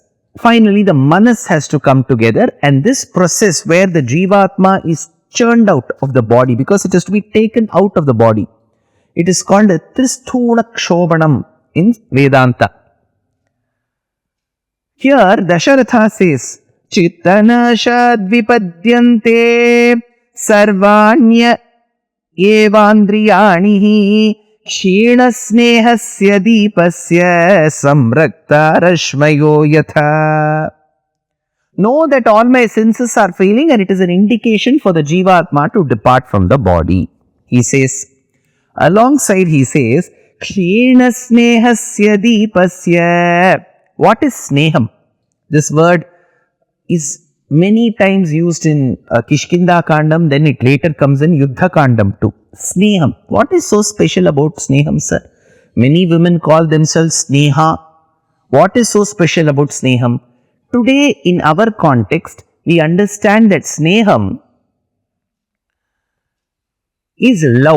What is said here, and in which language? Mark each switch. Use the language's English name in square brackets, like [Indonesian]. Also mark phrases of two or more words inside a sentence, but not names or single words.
[English] Finally, the manas has to come together, and this process where the Jivatma is churned out of the body because it has to be taken out of the body. It is called a [Sanskrit] Tristuna Kshobanam [English] in Vedanta. Here Dasharatha says, [Sanskrit] Chittanashad vipadyante sarvanya evandriyanihi kshina snehasya deepasya samrakta rashmayo yatha. [English] Know that all my senses are failing, and it is an indication for the Jivatma to depart from the body. He says, alongside he says, [Sanskrit] Kshina snehasya deepasya. [English] What is sneham? This word is many times used in Kishkinda Kandam, then it later comes in Yuddha Kandam too. Sneham. What is so special about sneham, sir? Many women call themselves Sneha. What is so special about sneham? Today, in our context, we understand that sneham is love.